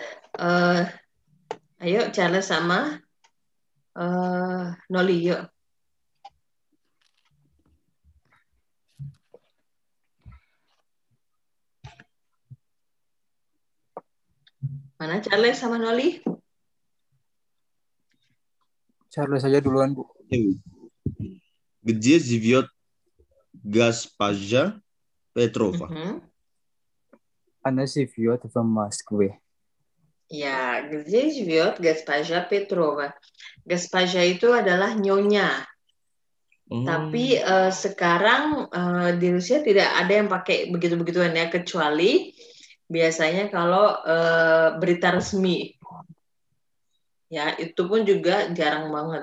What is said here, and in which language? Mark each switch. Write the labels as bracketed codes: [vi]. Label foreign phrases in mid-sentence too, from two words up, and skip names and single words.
[id] Ayo Charles sama Noli yuk. Mana Charles sama Noli? Charles saja duluan, Bu. [ru] Где живет Госпожа Петрова? Она живет в Москве. Ya, где живет Госпожа Петрова? [id] Госпожа itu adalah nyonya. Tapi sekarang di Rusia tidak ada yang pakai begitu-begituan ya, kecuali biasanya kalau berita resmi. Ya, itu pun juga jarang banget.